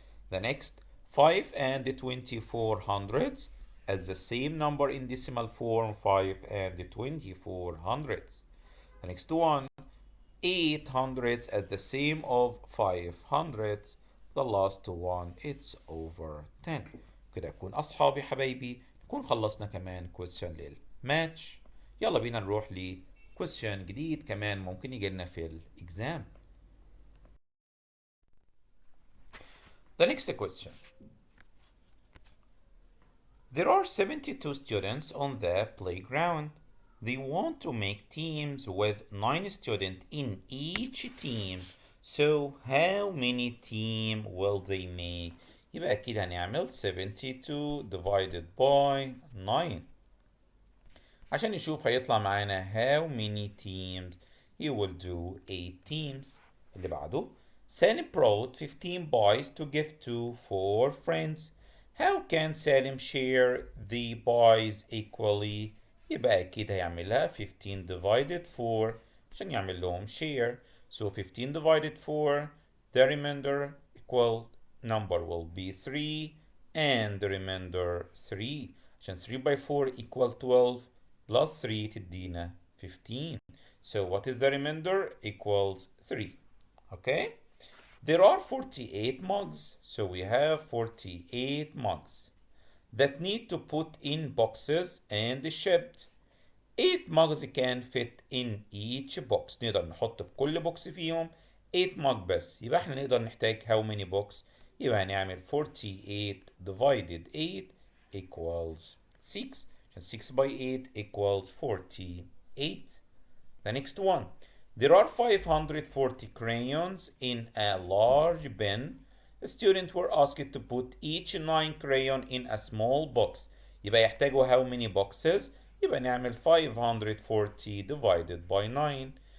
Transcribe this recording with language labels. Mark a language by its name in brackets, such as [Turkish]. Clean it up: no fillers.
[English] The next 5 and 24 hundredths as the same number in decimal form 5 and 24 hundredths. The next one 8 hundredths as the same of 5 hundredths. The last one it's over 10. [Arabic] كده نكون أصحابي حبايبي نكون خلصنا كمان question للماتش. يلا بينا نروح ل question جديد كمان ممكن يجي لنا في الإكزام. [English] The next question. There are 72 students on the playground. They want to make teams with 9 students in each team. So how many teams will they make? [Arabic] يبقى أكيد هنعمل 72 divided by 9. عشان نشوف هيطلع معانا [English] how many teams. You will do 8 teams. [Arabic] اللي بعده [English] Salim brought 15 pies to give to 4 friends. How can Salim share the pies equally? [Arabic] يبقى أكيد هيعملها 15 divided 4 [English] عشان يعمل لهم share. So 15 divided 4, the remainder equal number will be 3 and the remainder 3. [Arabic] عشان [English] 3 by 4 equal 12 plus 3 [Arabic] تدينا [English] 15. So what is the remainder? Equals 3. Okay? There are 48 mugs, so we have 48 mugs that need to put in boxes and shipped. 8 mugs can fit in each box. [Arabic] نقدر نحط في كل بوكس فيهم 8 mug بس. يبقى احنا نقدر نحتاج [English] how many box؟ [Arabic] يبقى هنعمل 48 [English] divided 8 equals 6. 6 by 8 equals 48. The next one. There are 540 crayons in a large bin. Students were asked to put each 9 crayon in a small box. [Arabic] يبقى يحتاجوا [English] how many boxes؟ [Arabic] يبقى نعمل [English] 540 divided by 9.